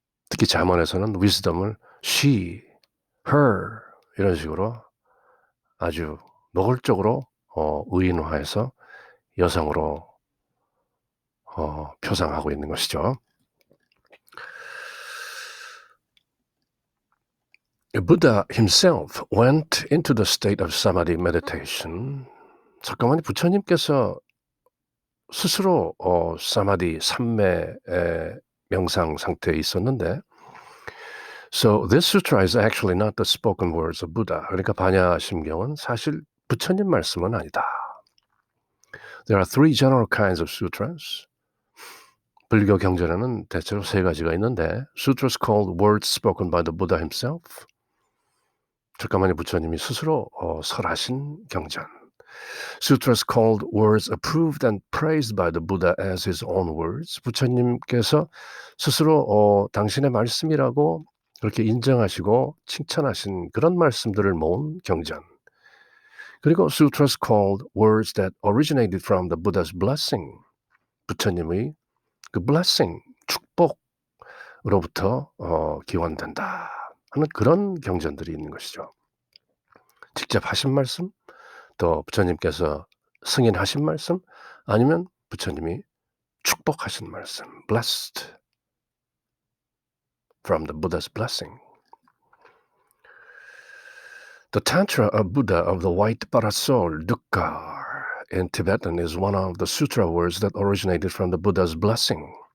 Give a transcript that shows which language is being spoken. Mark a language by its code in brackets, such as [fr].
[ko] 특히 잠언에서는 wisdom을 she, her 이런 식으로 아주 노골적으로 의인화해서 여성으로 표상하고 있는 것이죠. [en] Buddha himself went into the state of samadhi meditation. [ko] 잠깐만요. 부처님께서 스스로 사마디 삼매의 명상 상태에 있었는데, [en] so this sutra is actually not the spoken words of Buddha. [ko] 그러니까 반야심경은 사실 부처님 말씀은 아니다. [en] There are three general kinds of sutras. [ko] 불교 경전에는 대체로 세 가지가 있는데, [en] sutras called words spoken by the Buddha himself. [ko] 잠깐만요. 부처님이 스스로 설하신 경전. [en] Sutras called words approved and praised by the Buddha as his own words. [ko] 부처님께서 스스로 당신의 말씀이라고 그렇게 인정하시고 칭찬하신 그런 말씀들을 모은 경전. [en] 그리고 Sutras called words that originated from the Buddha's blessing. [ko] 부처님의 그 blessing, 축복으로부터 기원된다 하는 그런 경전들이 있는 것이죠. 직접 하신 말씀, 또 부처님께서 승인하신 말씀, 아니면 부처님이 축복하신 말씀, [en] blessed from the Buddha's blessing. The Tantra of Buddha of the White Parasol, Dukkha, in Tibetan is one of the sutra words that originated from the Buddha's blessing.